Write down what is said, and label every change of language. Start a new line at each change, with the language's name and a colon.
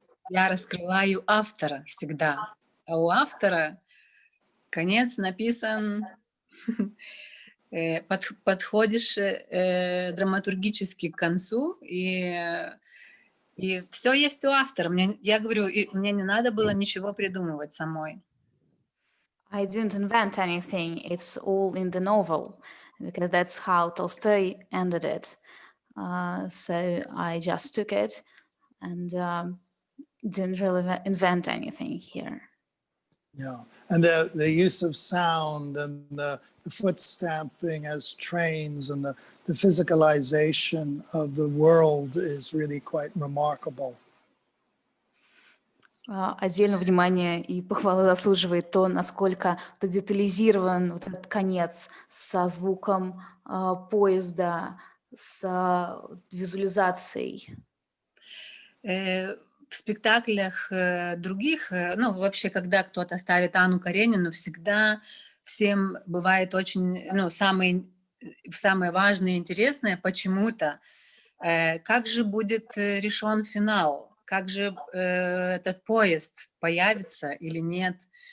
Russian: Я раскрываю автора всегда. А у автора конец написан, подходишь драматургически к концу, и все есть у автора. Я говорю, мне не надо было ничего придумывать самой.
English: I didn't invent anything. It's all in the novel, because that's how Tolstoy ended it. So I just took it and didn't really invent anything here. Yeah, and the use of sound and the foot stamping as trains and the physicalization of the world is really quite remarkable.
Russian: Отдельно внимание и похвалы заслуживает то, насколько детализирован вот этот конец со звуком поезда, с визуализацией. В спектаклях других, вообще, когда кто-то ставит Анну Каренину, всегда всем бывает очень, самое важное и интересное почему-то, как же будет решен финал, как же этот поезд появится или нет.